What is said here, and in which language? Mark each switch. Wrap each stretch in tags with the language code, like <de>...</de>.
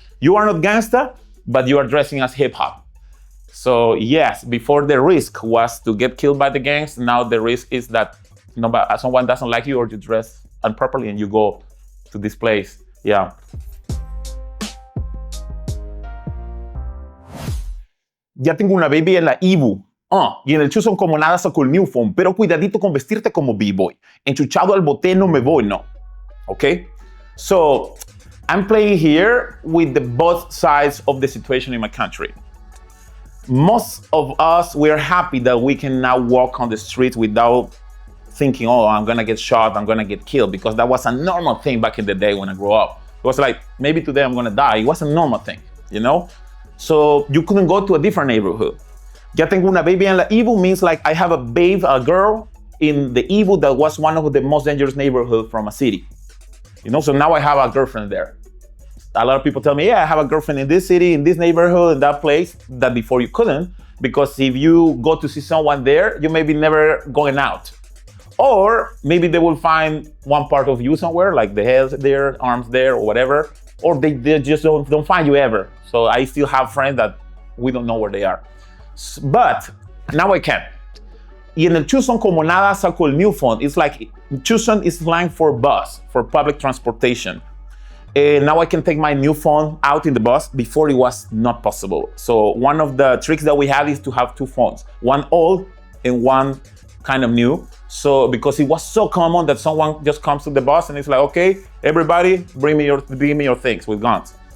<en>You are not gangster, but you are dressing as hip hop. So yes, before the risk was to get killed by the gangs, now the risk is that someone doesn't like you or you dress improperly and you go to this place, yeah.</en> <es>Ya tengo una baby en la Ibu. Y en el Chuson como nada saco el</es> <en>New Phone,</en> <es>pero cuidadito con vestirte como B-boy. Enchuchado al bote no me voy, no. Okay?</es> <en>So, I'm playing here with the both sides of the situation in my country. Most of us, we're happy that we can now walk on the streets without thinking, I'm gonna get shot, I'm gonna get killed, because that was a normal thing back in the day when I grew up. It was maybe today I'm gonna die. It was a normal thing, So you couldn't go to a different neighborhood.</en> <es>Ya tengo una baby en la Ibu</es> <en>means I have a girl in the Ibu that was one of the most dangerous neighborhoods from a city. So now I have a girlfriend there. A lot of people tell me, I have a girlfriend in this city, in this neighborhood, in that place, that before you couldn't, because if you go to see someone there, you may be never going out. Or maybe they will find one part of you somewhere, like the head there, arms there, or whatever, or they just don't find you ever. So I still have friends that we don't know where they are. But now I can.</en> <es>Y en el Chuson como nada saco el New Phone.</es> <en>It's Chuson is slang for bus, for public transportation. Now I can take my new phone out in the bus. Before it was not possible. So one of the tricks that we have is to have two phones, one old and one kind of new. So because it was so common that someone just comes to the bus and it's okay, everybody bring me your things with guns.</en>